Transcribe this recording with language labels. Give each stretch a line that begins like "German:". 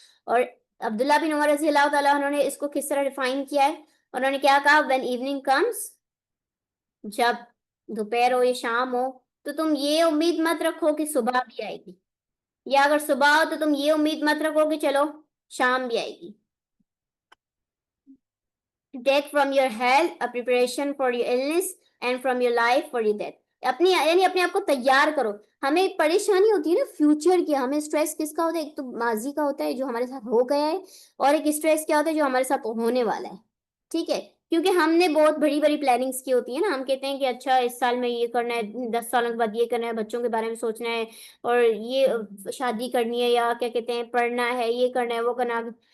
Urdu: اور عبداللہ بن عمر رضی اللہ تعالیٰ عنہ نے اس کو کس طرح ڈیفائن کیا ہے, انہوں نے کیا کہا,
English: when evening comes,
Urdu: جب دوپہر ہو یا شام ہو تو تم یہ امید مت رکھو کہ صبح بھی آئے گی, یا اگر صبح ہو تو تم یہ امید مت رکھو کہ چلو شام بھی آئے گی.
English: Take from your health a preparation for your illness and from your life for your death.
Urdu: یعنی اپنے آپ کو تیار کرو. ہمیں ایک پریشانی ہوتی ہے نا فیوچر کی, ہمیں اسٹریس کس کا ہوتا ہے, ایک تو ماضی کا ہوتا ہے جو ہمارے ساتھ ہو گیا ہے, اور ایک اسٹریس کیا ہوتا ہے جو ہمارے ساتھ ہونے والا ہے. ٹھیک ہے, کیونکہ ہم نے بہت بڑی بڑی پلاننگز کی ہوتی ہے نا, ہم کہتے ہیں کہ اچھا اس سال میں یہ کرنا ہے, 10 سالوں کے بعد یہ کرنا ہے, بچوں کے بارے میں سوچنا ہے, اور یہ شادی کرنی ہے, یا کیا کہتے ہیں پڑھنا ہے, یہ کرنا ہے, وہ کرنا ہے.